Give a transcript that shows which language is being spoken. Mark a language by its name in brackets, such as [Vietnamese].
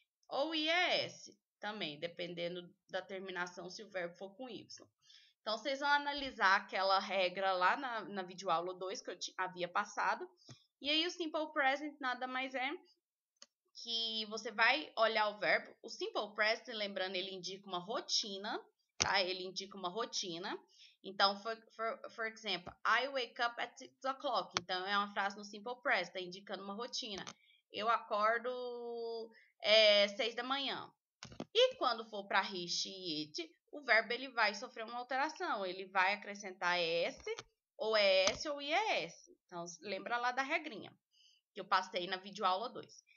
[Portuguese] Ou IES também, dependendo da terminação, se o verbo for com Y. Então, vocês vão analisar aquela regra lá na videoaula 2 que eu havia passado. E aí, o Simple Present nada mais é que você vai olhar o verbo. O Simple Present, lembrando, ele indica uma rotina, tá? Ele indica uma rotina. Então, [English] for example, I wake up at 6 o'clock. [Portuguese] Então, é uma frase no Simple Present, tá indicando uma rotina. Eu acordo 6 da manhã. E quando for para he, she, it, o verbo ele vai sofrer uma alteração. Ele vai acrescentar S, ou ES, ou IES. Então, lembra lá da regrinha que eu passei na videoaula 2.